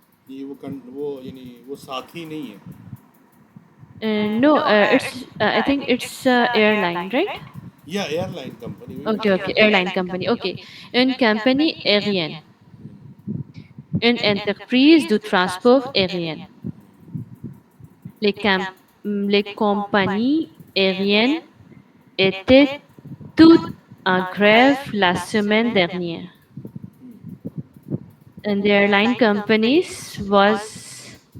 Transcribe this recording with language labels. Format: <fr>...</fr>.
<hi>ये वो यानी वो साथी नहीं है।</hi> <en>No, I think it's airline, right?</en> <hi>या एयरलाइन कंपनी वही</hi> <en>Okay,</en> <hi>बोला।</hi> <en>okay, airline company.</en> <fr>Okay, une compagnie aérienne, une entreprise de transport aérien. Les compagnies aériennes étaient toutes en grève la semaine dernière,</fr> <en>and the airline companies was</en>